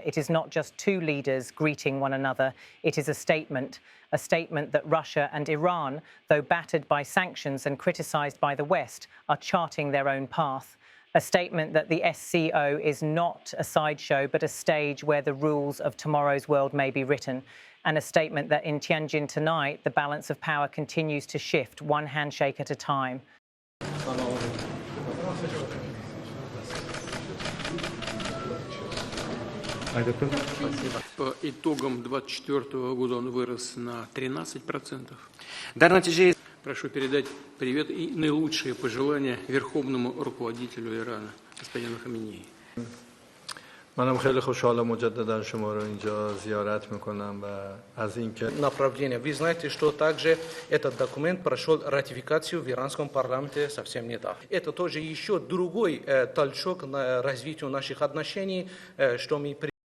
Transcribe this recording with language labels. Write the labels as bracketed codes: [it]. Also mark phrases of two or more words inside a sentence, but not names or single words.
[en] It is not just two leaders greeting one another. It is a statement that Russia and Iran, though battered by sanctions and criticized by the West, are charting their own path. A statement that the SCO is not a sideshow, but a stage where the rules of tomorrow's world may be written. And a statement that in Tianjin tonight, the balance of power continues to shift one handshake at a time. [ru] По итогам 2024 года он вырос на 13%. Прошу передать привет и наилучшие пожелания верховному руководителю Ирана, господину Хаминеи. [fa] منم خیلی خوشحالم مجددا شما رو اینجا زیارت میکنم و از اینکه [ru] направление. Вы знаете, что также этот документ прошел ратификацию в иранском парламенте совсем недавно. Это тоже еще другой толчок на развитие наших отношений, что мы